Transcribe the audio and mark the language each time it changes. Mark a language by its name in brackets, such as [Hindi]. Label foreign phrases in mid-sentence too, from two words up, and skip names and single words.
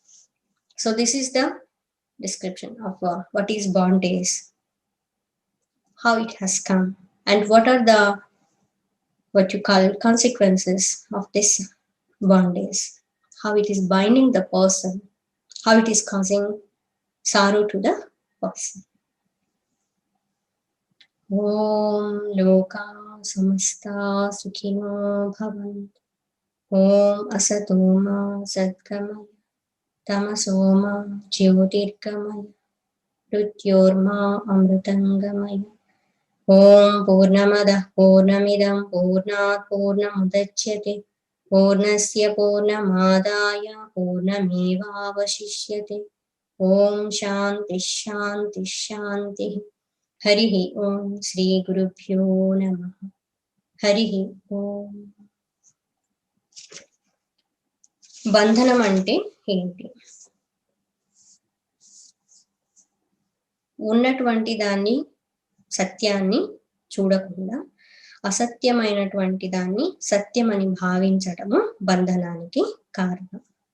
[English] So this is the description of what is bondage, how it has come, and what are the what you call consequences of this bondage, how it is binding the person, how it is causing sorrow to the person. [Sanskrit] ओम् लोका समस्ता सुखिनो भवन्तु. ओम् असतो मा सद्गमय तमसोमा ज्योतिर्गमय मृत्योर्मा अमृतङ्गमय. ओम् पूर्णमदः पूर्णमिदं पूर्णात् पूर्णमुदच्यते पूर्णस्य पूर्णमादाय पूर्णमेवावशिष्यते. ओम् शान्ति शान्ति शान्ति. हरिः ओम् श्री गुरुभ्यो नमः. हरिः ओम्. [Telugu] బంధనం అంటే ఏంటి? ఉన్నటువంటి దాన్ని, సత్యాన్ని చూడకుండా అసత్యమైనటువంటి దాన్ని సత్యమని భావించటము బంధనానికి కారణం.